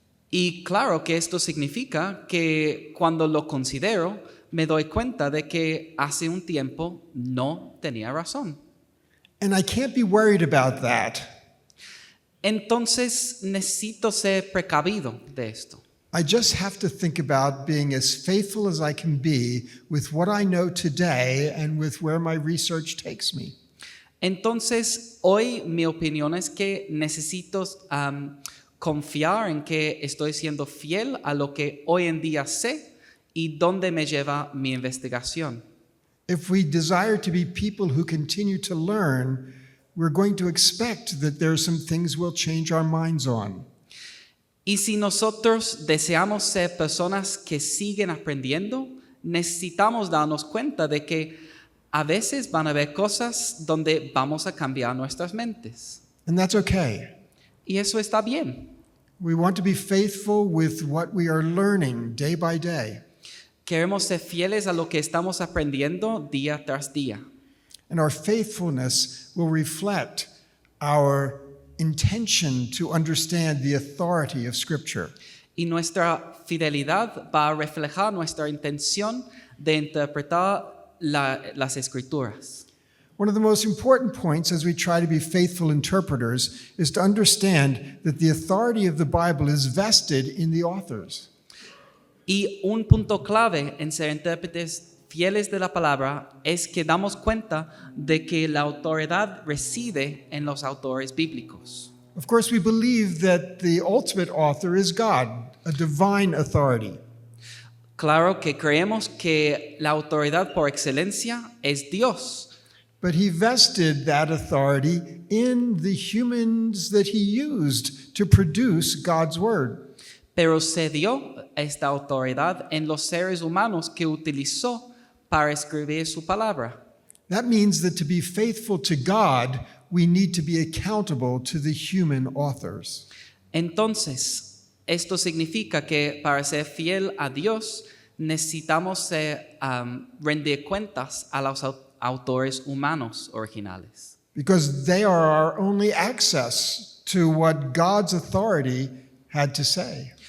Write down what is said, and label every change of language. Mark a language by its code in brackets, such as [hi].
[es] Y claro que esto significa que cuando lo considero, me doy cuenta de que hace un tiempo no tenía razón. [en] And I can't be worried about that. [es] Entonces necesito ser precavido de esto. [en] I just have to think about being as faithful as I can be with what I know today and with where my research takes me. [es] Entonces, hoy mi opinión es que necesito confiar en que estoy siendo fiel a lo que hoy en día sé y dónde me lleva mi investigación. [en] If we desire to be people who continue to learn, we're going to expect that there are some things we'll change our minds on. [es] Y si nosotros deseamos ser personas que siguen aprendiendo, necesitamos darnos cuenta de que a veces van a haber cosas donde vamos a cambiar nuestras mentes. [en] And that's okay. [es] Y eso está bien. [en] We want to be faithful with what we are learning day by day. [es] Queremos ser fieles a lo que estamos aprendiendo día tras día. [en] And our faithfulness will reflect our intention to understand the authority of Scripture. [es] Y nuestra fidelidad va a reflejar nuestra intención de interpretar las Escrituras. [en] One of the most important points as we try to be faithful interpreters is to understand that the authority of the Bible is vested in the authors. [es] Y un punto clave en ser intérpretes fieles de la palabra es que damos cuenta de que la autoridad reside en los autores bíblicos. [en] Of course, we believe that the ultimate author is God, a divine authority. [es] Claro que creemos que la autoridad por excelencia es Dios. [en] But he vested that authority in the humans that he used to produce God's word. [es] pero cedió esta autoridad en los seres humanos que utilizó para escribir su palabra. [en] That means that to be faithful to God, we need to be accountable to the human authors. [es] Entonces, esto significa que para ser fiel a Dios necesitamos rendir cuentas a los autores humanos originales. [en] Because they are our only access to what God's authority had to say.